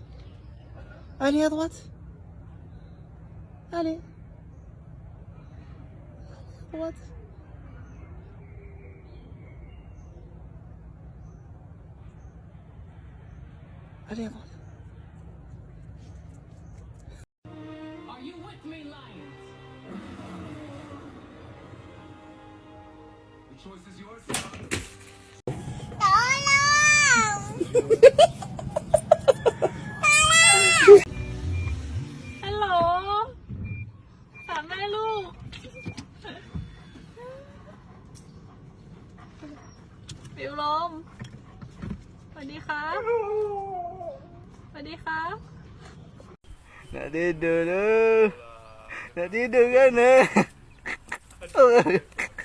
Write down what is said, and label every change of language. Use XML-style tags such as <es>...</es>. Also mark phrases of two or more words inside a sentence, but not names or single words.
<fr>Allez, à droite. Allez. À droite. Allez, à droite.</fr> <en>Are you with me, lions? The choice is yours.</en> <th>ฮัลโหลสามแม่ลูกปิวลมสวัสดีครับสวัสดีครับ</th> <ms>Nak tidur tu. Nak tidur kan?</ms>